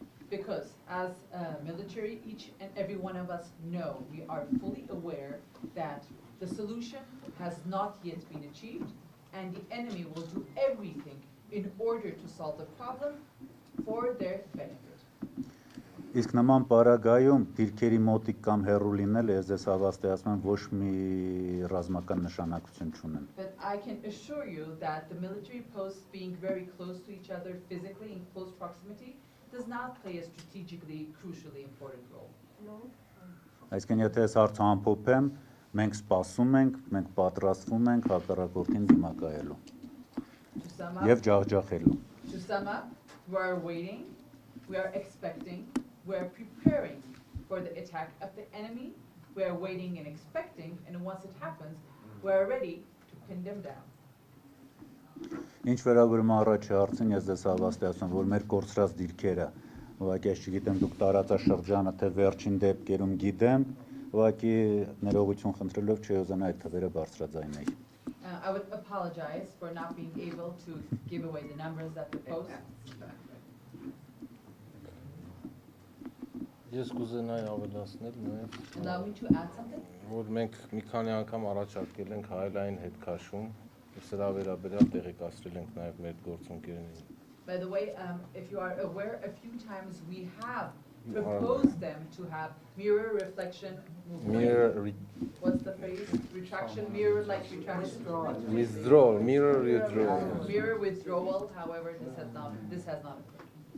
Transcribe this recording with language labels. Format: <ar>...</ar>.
<en>Because as military, each and every one of us know, we are fully aware that the solution has not yet been achieved, and the enemy will do everything in order to solve the problem for their benefit.</en> <hy>Իսկ նման պարագայում դիրքերի մոտիկ կամ հեռու լինելը ես ձեզ հավաստիացնում եմ ոչ մի ռազմական նշանակություն չունեն։</hy> <en>But I can assure you that the military posts being very close to each other physically in close proximity does not play a strategically crucially important role. No.</en> <hy>Այսինքն եթե ես հարցը ամփոփեմ, մենք սպասում ենք, մենք պատրաստվում ենք հակառակորդին դիմակայելու եւ ջախջախելու։</hy> <en>To sum up, we are waiting, we are expecting, we are preparing for the attack of the enemy, we are waiting and expecting, and once it happens, we are ready to pin them down.</en> <hy>Ինչ վերաբերում առաջի հարցին, ես ձեզ հավաստիացնում, որ մեր կորցրած դիրքերը, ուղղակի ես չգիտեմ դուք տարածաշրջանը թե վերջին դեպքերում գիտեմ, ուղղակի ներողություն խնդրելով չի ուզենա այդ թվերը բարձրաձայնել։</hy> <en>I would apologize for not being able to give away the numbers that we post.</en> <hy>Ես կուզենայի ավելացնել նաև,</hy> <en>Allow me to add something.</en> <hy>որ մենք մի քանի անգամ առաջարկել ենք հայելային հետ քաշում, սրա վերաբերյալ տեղեկացրել ենք նաև մեր գործընկերներին։</hy> <en>By the way, if you are aware, a few times we have proposed them to have mirror reflection movement. What's the phrase? Retraction, mirror like retraction. Withdrawal, mirror withdrawal. Mirror withdrawal, however, this has not occurred.</en>